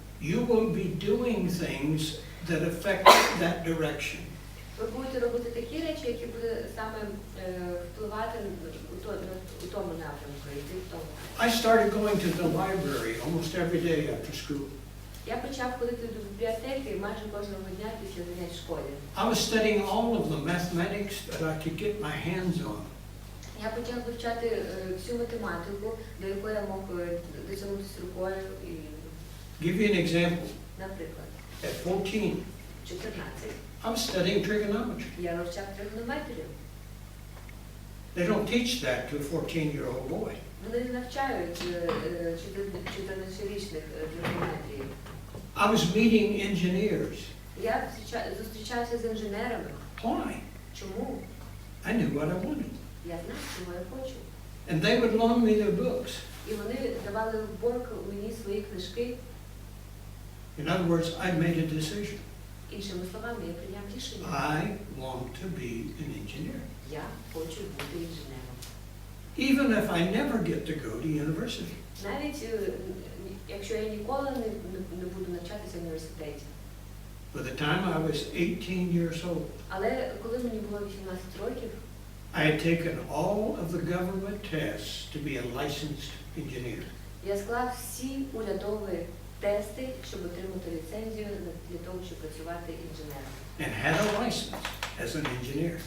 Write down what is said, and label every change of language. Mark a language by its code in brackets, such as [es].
[en] you will be doing things that affect that direction. [uk] ви будете робити такі речі, які будуть саме впливати у тому напрямку, йти в тому. [en] I started going to the library almost every day after school. [uk] Я почав ходити до бібліотеки майже кожного дня після занять в школі. [en] I was studying all of the mathematics that I could get my hands on. [uk] Я почав вивчати всю математику, до якої я мог дотягнутися рукою. [en] Give you an example. [uk] Наприклад, [en] At 14, [uk] 14 [en] I was studying trigonometry. [uk] я вивчав тригонометрію. [en] They don't teach that to a 14-year-old boy. [uk] Вони не навчають 14-річних тригонометрії. [en] I was meeting engineers. [uk] Я зустрічався з інженерами. [en] Why? [uk] Чому? [en] I knew what I wanted. [uk] Я знав, чого я хочу. [en] And they would loan me their books. [uk] І вони давали в борг мені свої книжки. [en] In other words, I made a decision. [uk] Іншими словами, я прийняв рішення. [en] I want to be an engineer. [uk] Я хочу бути інженером. [en] Even if I never get to go to university. [uk] Навіть якщо я ніколи не буду навчатися в університеті. [en] By the time I was 18 years old, [uk] Але коли мені було 18 років, [en] I had taken all of the government tests to be a licensed engineer. [uk] я склав всі урядові тести, щоб отримати ліцензію для того, щоб працювати інженером. [en] And had a license as an engineer,